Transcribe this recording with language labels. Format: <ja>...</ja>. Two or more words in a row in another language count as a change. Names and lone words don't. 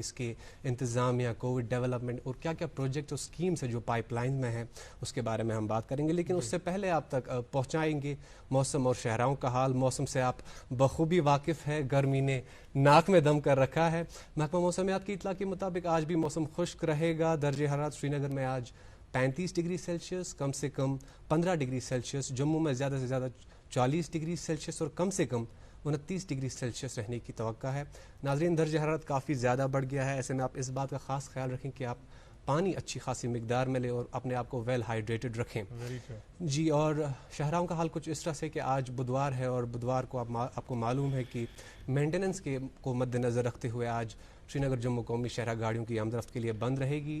<ur>اس کے انتظامیہ،</ur> <en>Covid development</en> <ur>اور کیا کیا پروجیکٹ اور اسکیمز ہیں جو پائپ لائن میں ہیں، اس کے بارے میں ہم بات کریں گے. لیکن اس سے پہلے آپ تک پہنچائیں گے موسم اور شہراؤں کا حال. موسم سے آپ بخوبی واقف ہے، گرمی نے ناک میں دم کر رکھا ہے. محکمہ موسمیات کی اطلاع کے مطابق آج بھی موسم خشک رہے گا. درجہ حرارت سری نگر میں آج 35 ڈگری سیلسیس، کم سے کم 15 ڈگری سیلسیس. جموں میں زیادہ سے زیادہ 40 ڈگری سیلسیس اور کم سے کم 29 ڈگری سیلسیس رہنے کی توقع ہے. ناظرین، درجہ حرارت کافی زیادہ بڑھ گیا ہے. ایسے میں آپ اس بات کا خاص خیال رکھیں کہ آپ پانی اچھی خاصی مقدار میں لیں اور اپنے آپ کو</ur> <en>well hydrated</en> <ur>رکھیں. جی. اور شہراؤں کا حال کچھ اس طرح سے کہ آج بدوار ہے اور بدوار کو آپ کو معلوم ہے کہ مینٹیننس کو مد نظر رکھتے ہوئے آج سری نگر جموں قومی شاہراہ گاڑیوں کی آمد رفت کے لیے بند رہے گی.</ur>